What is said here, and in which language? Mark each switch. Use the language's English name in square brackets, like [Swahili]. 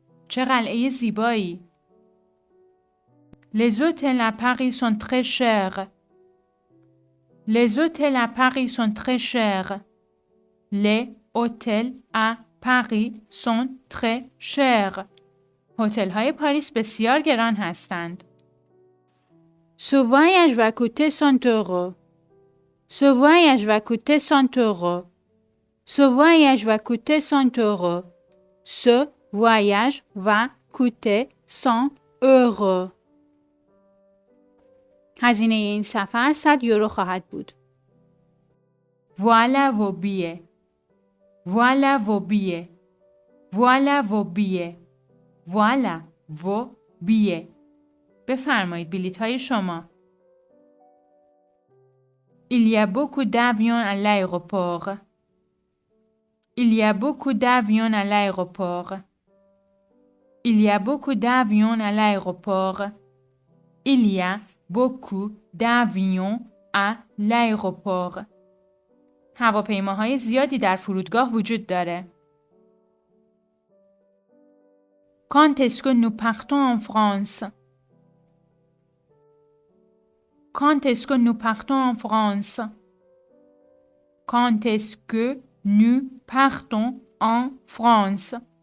[Persian] چه قلعه زیبایی! [French] Les hôtels à Paris sont très chers. Les hôtels à Paris sont très chers. Les hôtels à Paris sont très chers. [Persian] هتل‌های پاریس بسیار گران هستند. [French] Ce voyage va coûter 100 euros. Ce voyage va coûter 100 euros. Ce voyage va coûter 100 euros. Ce voyage va coûter 100 euros. [Persian] هزینه این سفر 100 یورو خواهد بود. [French] Voilà vos billets. Voilà vos billets. Voilà vos billets. Voilà vos billets. [Persian] بفرمایید بلیط‌های شما. [French] Il y a beaucoup d'avions à l'aéroport. Il y a beaucoup d'avions à l'aéroport. Il y a beaucoup d'avions à l'aéroport. Il y a beaucoup d'avions à l'aéroport. [Persian] هواپیماهای زیادی در فرودگاه وجود داره. [French] Quand est-ce que nous partons en France? Quand est-ce que nous partons en France? Quand est-ce que nous partons en France?